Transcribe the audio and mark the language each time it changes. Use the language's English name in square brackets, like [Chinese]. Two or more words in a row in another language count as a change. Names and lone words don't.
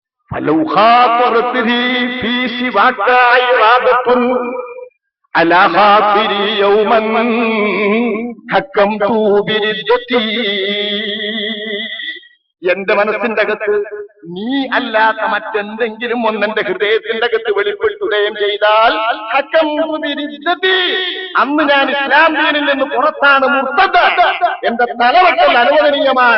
[Arabic] فلو خاطرته في سواك عرادة على خاطري يوما حكمت بردتي. [Malayalam] എന്റെ മനസ്സിന്റെ അകത്ത് നീ അല്ലാത്ത മറ്റെന്തെങ്കിലും ഒന്നെന്റെ ഹൃദയത്തിന്റെ അകത്ത് വെളിപ്പെടുത്തുകയും ചെയ്താൽ അന്ന് ഞാൻ ഇസ്ലാം ദീനിൽ നിന്ന് പുറത്താണ്, മുർത്തദ്. എന്റെ തലവെട്ടൽ അനുവദനീയമാണ്.